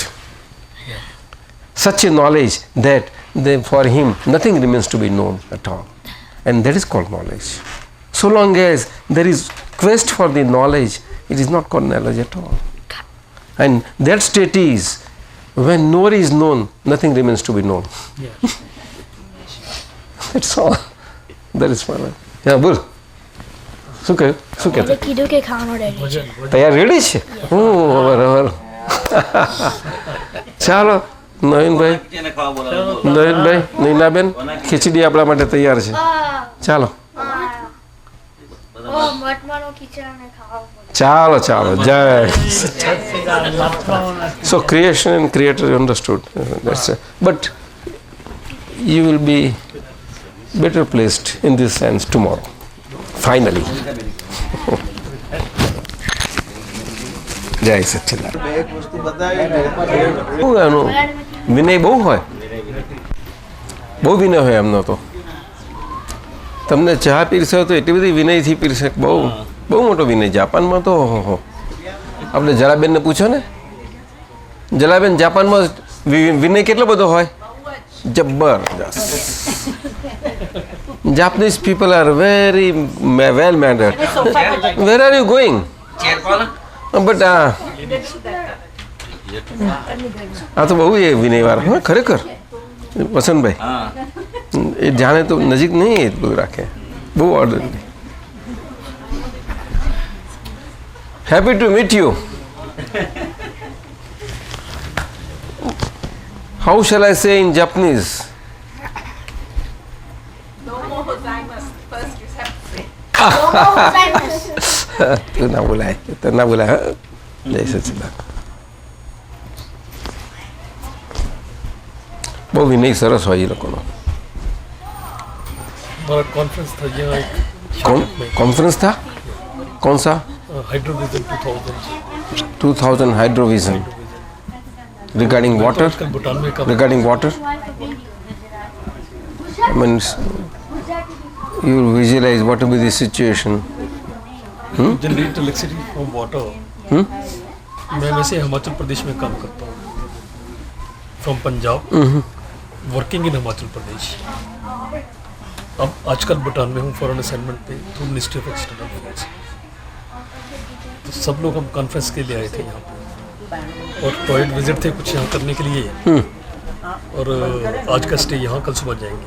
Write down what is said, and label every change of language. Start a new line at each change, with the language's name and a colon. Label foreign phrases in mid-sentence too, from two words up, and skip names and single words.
English: Such a knowledge that for him nothing remains to be known at all, and that is called knowledge. So long as there is quest for the knowledge, it is not called knowledge at all. And that state is when knower is known, nothing remains to be known. That's all. That is fine. Yeah,
Gujarati: બોલ શું કહેતો કીધું કે ખાવાનો રેડી તૈયાર રેડી છે બરાબર ચાલો નવીનભાઈ નૈનાબેન ખીચડી આપણા માટે તૈયાર છે ચાલો મટમાનો ખીચડાને ખાવા ચાલો ચાલો જય
English: So creation and creator understood. That's it. But you will be better placed in this sense tomorrow. Finally.
Gujarati: જય સચ્ચિદાનંદ. એક વસ્તુ બતાવી એનું વિનય બહુ હોય, બહુ વિનય હોય એમનો તો. તમને ચા પીરસે તો એટલી બધી વિનયથી પીરસે, બહુ બહુ મોટો વિનય. જાપાનમાં તો આપણે જલાબેનને પૂછો ને, જલાબેન જાપાનમાં વિનય કેટલો બધો હોય, જબરજસ્ત.
English: Japanese people are very well mannered. Where are you going?
Gujarati: But આ તો બહુ એ વિનયવાર હા ખરેખર વસંતભાઈ હા એ જાણે તો નજીક નહીં એટલું રાખે બહુ ઓર્ડરલી
English: Happy to meet you how shall I say in Japanese
Gujarati: તું ના બોલાય તો ના બોલાય હા જય સચિદાન બહુ વિનય સરસ હોય એ લોકોનો
Hindi: हमारा कॉन्फ्रेंस था यहाँ एक कौन कॉन्फ्रेंस था कौन सा हाइड्रोविजन
English: 2000 Hydrovision regarding water
Hindi: आजकल भूटान में कम
English: regarding water means you visualize what will be the situation generate electricity from water
Hindi: मैं वैसे हिमाचल प्रदेश में काम करता हूँ
English: from Punjab working in Himachal Pradesh
Hindi: अब आजकल भूटान में हूँ
English: foreign assignment
Hindi: पे
English: through Ministry of External Affairs
Hindi: तो सब लोग हम कॉन्फ्रेंस के लिए आए थे यहाँ पे और
English: toilet visit
Hindi: थे कुछ यहाँ करने के लिए और आज का स्टे यहाँ कल सुबह जाएंगे